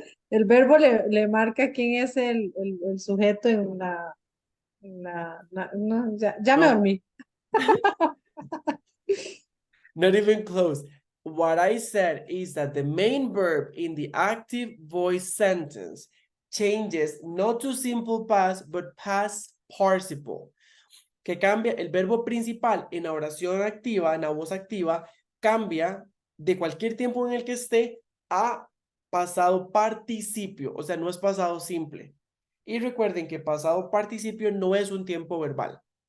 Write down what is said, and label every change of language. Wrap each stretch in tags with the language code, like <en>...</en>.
<es>El verbo le marca quién es el sujeto en no, ya me No. dormí.</es> <en>Not even close. What I said is that the main verb in the active voice sentence changes not to simple past, but past participle.</en> <es>Que cambia el verbo principal en la oración activa, en la voz activa, cambia de cualquier tiempo en el que esté a pasado participio, o sea, no es pasado simple. Y recuerden que pasado participio no es un tiempo verbal.</es>